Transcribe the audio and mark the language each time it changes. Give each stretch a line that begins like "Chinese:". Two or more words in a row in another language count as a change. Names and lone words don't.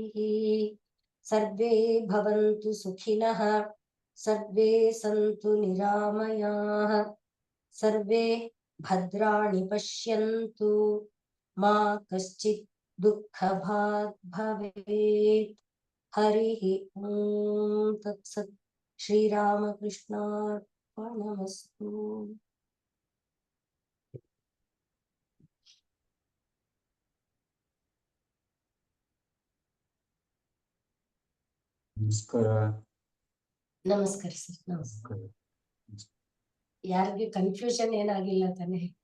Sanskrit: ಸರ್ವೇ ಭವಂತು ಸುಖಿನಃ, ಸರ್ವೇ ಸಂತು ನಿರಾಮಯಾಃ, ಸರ್ವೇ ಭದ್ರಾಣಿ ಪಶ್ಯಂತು, ಮಾ ಕಶ್ಚಿತ್ ದುಃಖಭಾಗ್ ಭವೇತ್. ಹರಿ ಓಂ ತತ್ಸತ್. ಶ್ರೀರಾಮಕೃಷ್ಣಾರ್ಪಣಮಸ್ತು.
Kannada: ನಮಸ್ಕಾರ. ನಮಸ್ಕಾರ ಸರ್, ನಮಸ್ಕಾರ. ಯಾರಿಗೆ ಕನ್ಫ್ಯೂಷನ್ ಏನಾಗಿಲ್ಲ ತಾನೆ?